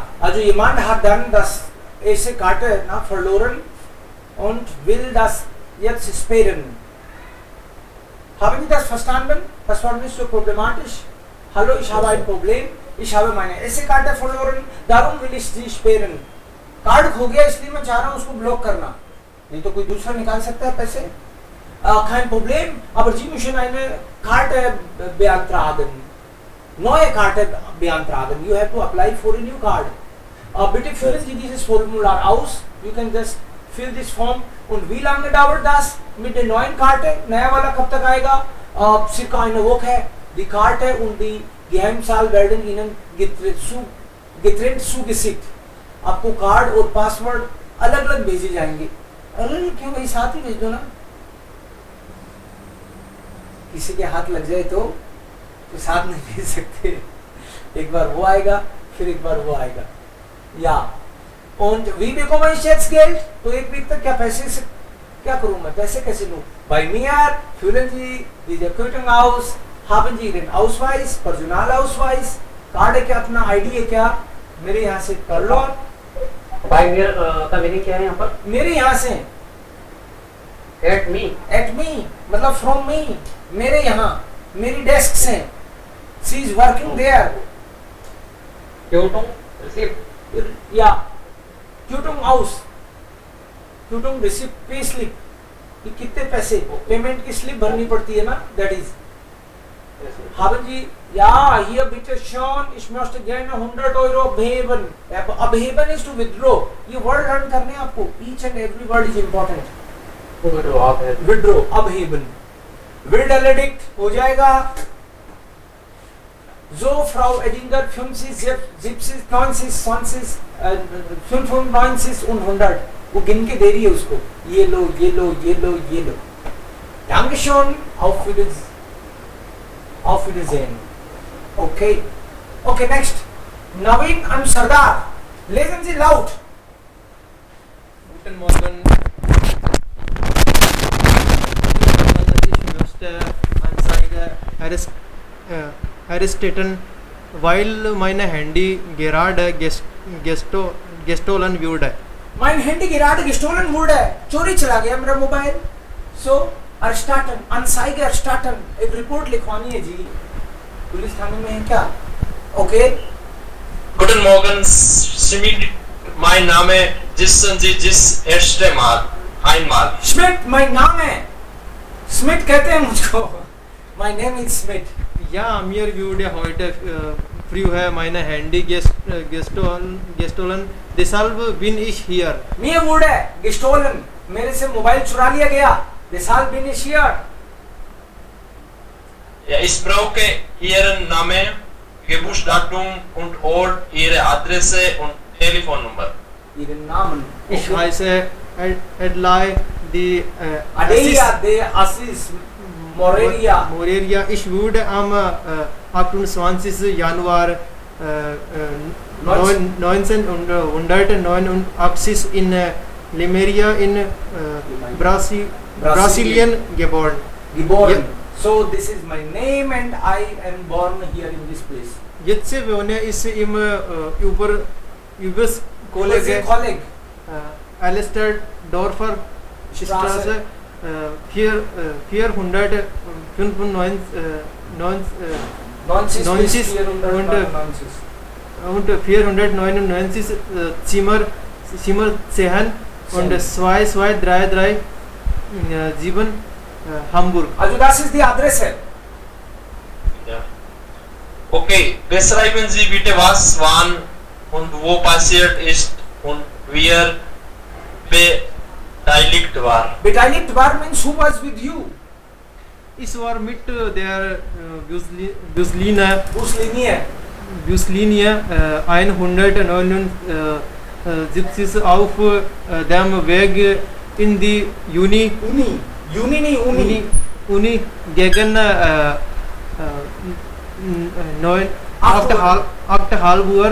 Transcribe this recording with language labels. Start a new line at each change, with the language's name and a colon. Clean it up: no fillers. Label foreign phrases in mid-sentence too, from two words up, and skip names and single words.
German: Also jemand hat dann das erste Karte verloren und will das jetzt sperren. Haben Sie das verstanden? Das war nicht so problematisch. Hallo, ich habe ein Problem. Ich habe meine erste Karte verloren. Darum will ich sie sperren.
Hindi: कार्ड खो गया इसलिए मैं चाह रहा हूँ उसको ब्लॉक करना. नहीं तो कोई दूसरा निकाल सकता है पैसे.
German: Kein Problem. Aber Sie müssen eine Karte beantragen. Neue Karte beantragen.
English: You have to apply for a new card.
German: Bitte füllen Sie dieses Formular aus.
English: You can just fill this form.
German: Und wie lange dauert das mit der neuen Karte?
Hindi: नया वाला कब तक आएगा?
German: Circa eine Woche. Die Karte und die Geheimzahl werden Ihnen getrennt zugeschickt.
Hindi: आपको कार्ड और पासवर्ड अलग अलग भेजे जाएंगे. अलग क्यों भाई, साथ ही भेज दो ना. किसी के हाथ लग जाए तो साथ नहीं भेज सकते. एक बार वो आएगा, फिर एक बार वो आएगा.
German: या und wie bekomme ich jetzt Geld?
Hindi: तो एक वीक तक क्या पैसे से क्या करूं मैं, पैसे कैसे लूं?
German: Bei mir füllen Sie diese Quittung aus, haben Sie Ihren Ausweis, Personalausweis,
Hindi: कार्ड है क्या, अपना आईडी है क्या, मेरे यहाँ से कर लो.
German: By mir
Hindi: का मीनिंग क्या है यहाँ पर? मेरे यहाँ से.
English: At me. At me मतलब from me,
Hindi: मेरे यहाँ, मेरी डेस्क से.
English: She is working there.
German: Quittung receipt. या Quittung aus. Quittung receipt,
English: pay slip.
Hindi: कि कितने पैसे पेमेंट की स्लिप भरनी पड़ती है ना,
English: that is.
German: Haben Sie, ja, hier bitte schon, ich möchte gerne 100 Euro abheben.
English: Abheben is to withdraw. ये word learn
Hindi: करने हैं आपको.
English: Each and every word is important. Withdraw,
German: abheben. Will erledigt
Hindi: हो जाएगा.
German: So, Frau Edinger, 50, 70, 90, 20, 95 und 100.
Hindi: वो गिन के दे रही है उसको. ये लो, ये लो, ये लो, ये लो.
German: Dankeschön, auf Wiedersehen. Auf Wiedersehen. Okay.
English: Okay, next. Naveen and Sardar.
German: Lesen Sie laut. Guten Morgen. Ich möchte Anzeige arresten, weil meine Handy gerade gestohlen wurde. Mein Handy gerade gestohlen wurde.
Hindi: चोरी चला गया मेरा मोबाइल.
German: So, erstatten, Anzeige erstatten.
Hindi: एक रिपोर्ट लिखवानी है जी. पुलिस थाने में है क्या? Okay.
German: Guten Morgen, Schmidt. Mein Name wissen Sie das erste Mal. Einmal. Schmidt, mein Name. Schmidt
Hindi: कहते हैं मुझको.
English: My name is Schmidt.
German: Ja, mir wurde heute früh meine Handy gestohlen. Deshalb bin ich hier. Mir wurde gestohlen.
Hindi: मेरे से मोबाइल चुरा लिया गया.
German: Deshalb bin ich hier. Ja, ich brauche Ihren Namen. Geburtsdatum und Ort, Ihre Adresse und Telefonnummer. Ihren Namen. Ich heiße Adlai die Adelia de Assis Morelia. Morelia. Ich wurde am 28. Januar 1989 in Limeria in Brasilien geboren. Geboren.
English: So this is my name and I am born here in this place.
German: Jetzt wohne ich im US College, Colleague. Alistair Dorfer Straße 495 und 499 Zimmer 10 und 2233 7 Hamburg. Also das ist die Adresse. Ja. Okay, beschreiben Sie bitte, was wann und wo passiert ist und wer beteiligt war. Beteiligt war
English: means who was with you?
German: Ich war mit der Buslinie Buslinie. 179 auf dem Weg in die Uni gegen 8:30 Uhr.